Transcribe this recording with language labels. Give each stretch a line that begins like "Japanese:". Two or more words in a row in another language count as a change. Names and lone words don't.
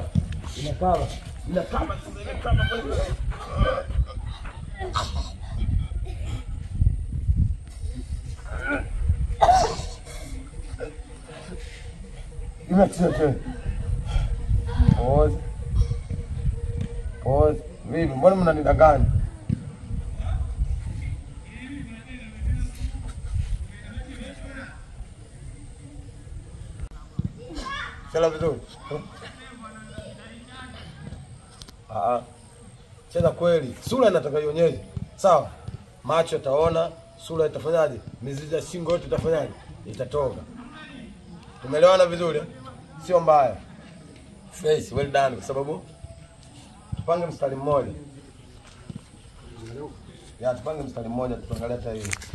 Swahili: Inakaba. Inakaba. Inakaba.
English: Pause. Pause.
Swahili: Vipi, mbona mnanidanganya? Cheza vizuri. Cheza kweli. Sura inataka ionyeshe. Sawa. Macho yataona, sura itafanyaje? Mizizi ya shingo yote itafanyaje? Itatoka. Tumeelewana vizuri? Sio mbaya. Face,
English: well done
Swahili: kwa sababu tupange mstari mmoja. Ya, tupange mstari mmoja tuangalie hata hiyo.